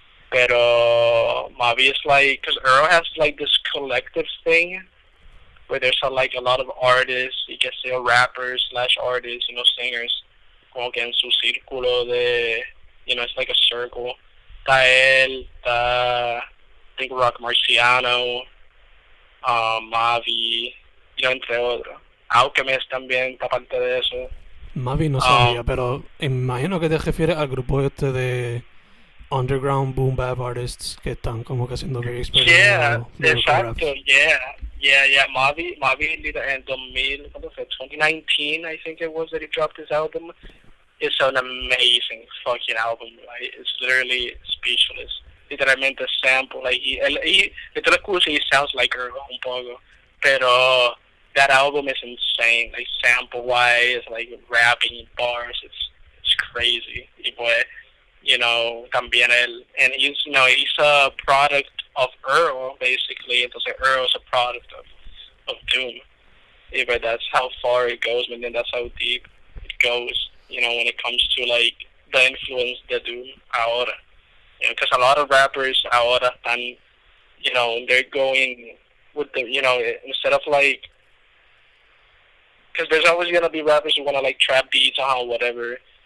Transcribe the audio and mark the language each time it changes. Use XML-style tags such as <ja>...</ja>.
<en>Pero Mavi is like, because Earl has like this collective thing where there's a lot of artists, you can say rappers / artists, singers, como que en su círculo de, it's like a circle.</en> <es>Está él, está, I think, Rock Marciano, Mavi, entre otros. Alchemist también está parte de eso. Mavi no sabía, pero imagino que te refieres al grupo este de underground boom bap artists que están como que haciendo very experimental.</es> <en>Yeah, exacto, yeah. Mavi en 2019, I think it was, that he dropped his album. It's an amazing fucking album, right? It's literally speechless. Literalmente sample, like, he he sounds like Earl un poco, pero that album is insane, like, sample wise, like rapping bars, it's crazy. Y pues, también él, and he's a product of Earl, basically. Entonces Earl is a product of Doom. Yeah, but that's how far it goes, and then that's how deep it goes, when it comes to like the influence de Doom ahora. Because a lot of rappers ahora están, they're going with the, instead of like, because there's always gonna be rappers who wanna like trap beats or whatever.</en>